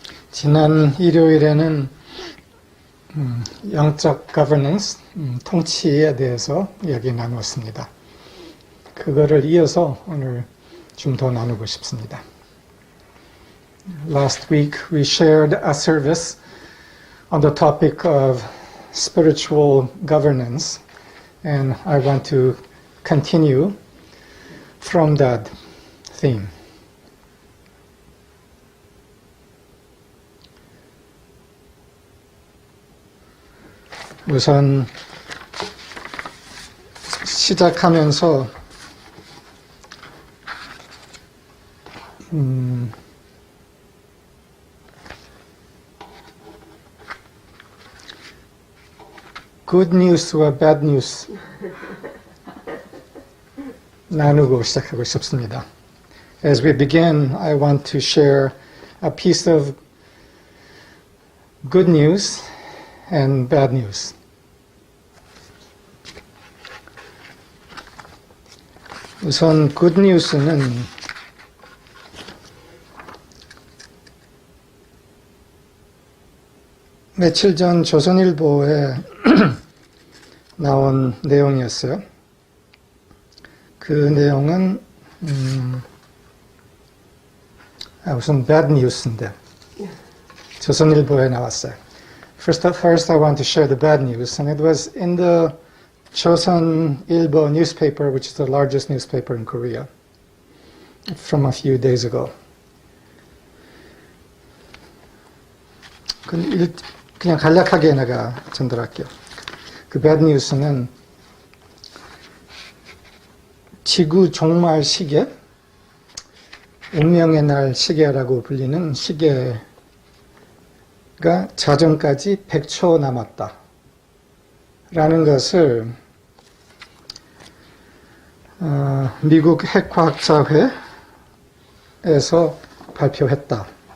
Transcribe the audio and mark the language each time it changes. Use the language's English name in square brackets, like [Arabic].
[Korean] 지난 일요일에는 영적 governance, 통치에 대해서 이야기 나누었습니다. 그거를 이어서 오늘 좀 더 나누고 싶습니다. [English] Last week we shared a service on the topic of spiritual governance, and I want to continue from that theme. [Korean] 우선 시작하면서 good news와 bad news 나누고 시작하고 싶습니다. [English] As we begin, I want to share a piece of good news and bad news. [Korean] 우선 good news는 며칠 전 조선일보에 나온 내용이었어요. 그 내용은 우선 bad news인데 조선일보에 나왔어요. [English] First, I want to share the bad news, and it was in the 조선일보 newspaper, which is the largest newspaper in Korea, from a few days ago. [Korean] 그냥 간략하게 내가 전달할게요. 그 bad news는 지구 종말 시계, 운명의 날 시계라고 불리는 시계가 자정까지 100초 남았다 라는 것을 미국 핵과학자회에서 발표했다.